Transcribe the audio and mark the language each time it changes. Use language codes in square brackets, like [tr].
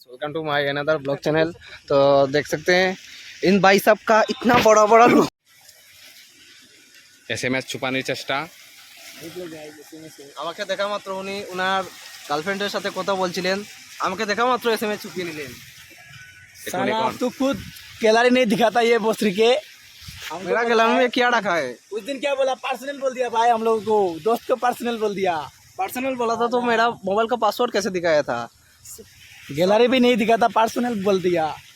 [hi] Welcome to my another blog channel. तो देख सकते हैं इन भाई साहब का इतना बड़ा बड़ा [bn] SMS छुपाনোর চেষ্টা। আমাকে দেখা মাত্র উনি ওনার গার্লফ্রেন্ডের সাথে কথা বলছিলেন, আমাকে দেখা মাত্র এসএমএস চুপিয়ে নিলেন। [hi] साला तू खुद गैलरी नहीं दिखाता ये बोसरी के। मेरा गैलरी में क्या रखा है? उस दिन क्या बोला, पर्सनल बोल दिया भाई हम लोगों को, दोस्त को पर्सनल बोल दिया। पर्सनल बोला था तो मेरा मोबाइल का पासवर्ड कैसे दिखाया था? गैलरी भी नहीं दिखाता, पर्सनल बोल दिया।